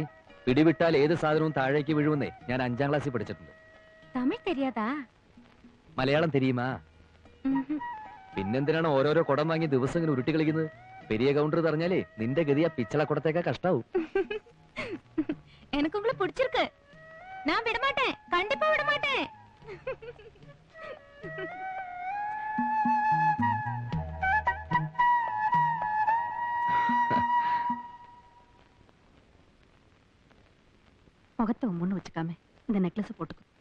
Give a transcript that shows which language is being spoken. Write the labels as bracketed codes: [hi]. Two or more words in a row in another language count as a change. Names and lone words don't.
[ml] പിടിവിട്ടാൽ ഏത് സാധനവും താഴേക്ക് വീഴുമെന്നേ ഞാൻ 5ാം ക്ലാസ്സിൽ പഠിച്ചിട്ടുണ്ട്. [ta] தமிழ் தெரியாதா? மலையாளம் தெரியுமா? [ml] പിന്നെന്തിനാണ് ഓരോരോ കുടം വാങ്ങി ദിവസം ഇങ്ങനെ ഉരുട്ടി കളിക്കുന്നത്? പെരിയ കൗണ്ടർ പറഞ്ഞാലേ നിന്റെ ഗതി ആ പിച്ചള കുടത്തേക്കാ കഷ്ടാവും. [ta] எனக்கு உங்களை பிடிச்சிருக்கு. நான் விட மாட்டேன், கண்டிப்பா விட மாட்டேன். முகத்தை முன்னு வச்சுக்காம இந்த நெக்லஸ் போட்டுக்கோ.